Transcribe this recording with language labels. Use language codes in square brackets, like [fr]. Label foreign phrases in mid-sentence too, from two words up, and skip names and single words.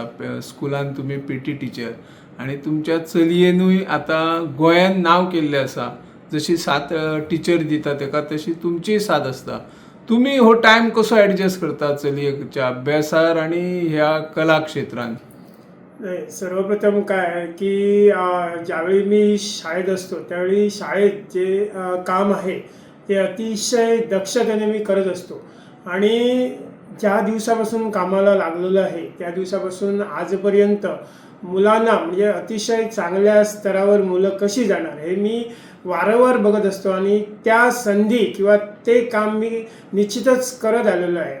[kok] स्कुलान तुमी [en] PT teacher [kok] आनी तुमच्या चलयेनूय आतां गोंयान नांव केल्लें आसा. जशी साथ टिचर दिता तेका तशी तुमचीय साथ आसता. तुमी हो टायम कसो एडजस्ट करता चलयेच्या अभ्यासार आनी ह्या कला क्षेत्रांत? [mr] नाही, सर्वप्रथम काय आहे की ज्यावेळी मी शाळेत असतो त्यावेळी शाळेत जे काम आहे ते अतिशय दक्षतेने मी करत असतो आणि ज्या दिवसापासून कामाला लागलेलं आहे त्या दिवसापासून आजपर्यंत मुलांना म्हणजे अतिशय चांगल्या स्तरावर मुलं कशी जाणार हे मी वारंवार बघत असतो आणि त्या संधी किंवा ते काम मी निश्चितच करत आलेलो आहे.